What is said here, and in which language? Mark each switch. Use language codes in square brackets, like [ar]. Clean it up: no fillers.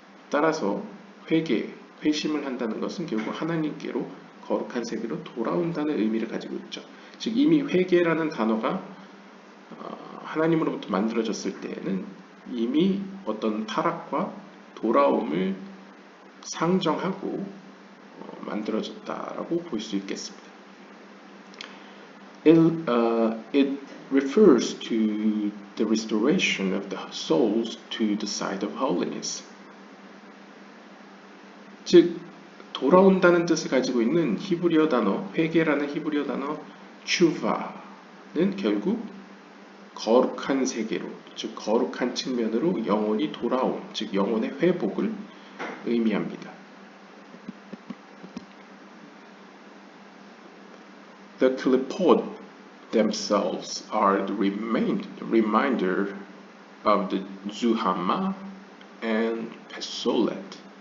[ko] 따라서 회심을 한다는 것은 결국 하나님께로 거룩한 세계로 돌아온다는 의미를 가지고 있죠. 즉 이미 회개라는 단어가 하나님으로부터 만들어졌을 때에는 이미 어떤 타락과 돌아옴을 상정하고 만들어졌다라고 볼 수 있겠습니다. [en] It refers to the restoration of the souls to the side of holiness. [ko] 즉 돌아온다는 뜻을 가지고 있는 히브리어 단어 회개라는 히브리어 단어 추바는 결국 거룩한 세계로, 즉 거룩한 측면으로 영혼이 돌아옴, 즉 영혼의 회복을 의미합니다. [en] The klipot themselves are the reminder of the Zuhamma and Pesolet.